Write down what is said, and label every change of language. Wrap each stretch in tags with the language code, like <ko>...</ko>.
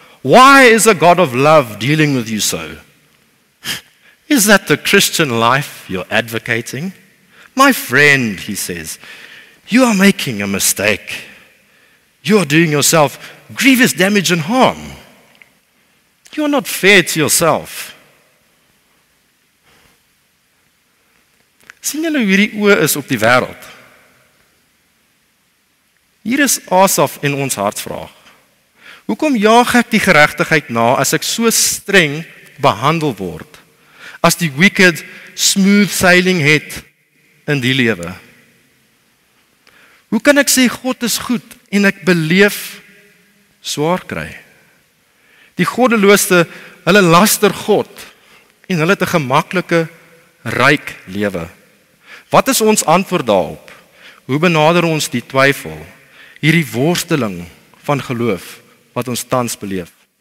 <en>Why is a God of love dealing with you so? Is that the Christian life you're advocating? My friend, he says, you are making a mistake. You are doing yourself grievous damage and harm. You are not fair to yourself.</en> <af>Sien julle hoe hierdie oë is op die wêreld? Hier is Asaf in ons hartsvraag. Hoekom jaag ek die geregtigheid na as ek so streng behandel word? As die</af> <en>wicked smooth sailing</en> <af>het in die lewe? Hoe kan ek sê God is goed en ek beleef swaar kry? Die goddelose, hulle laster God en hulle het 'n gemaklike, ryk lewe. Wat is ons antwoord daarop? Hoe benader ons die twyfel, hierdie worsteling van geloof wat ons tans beleef?</af>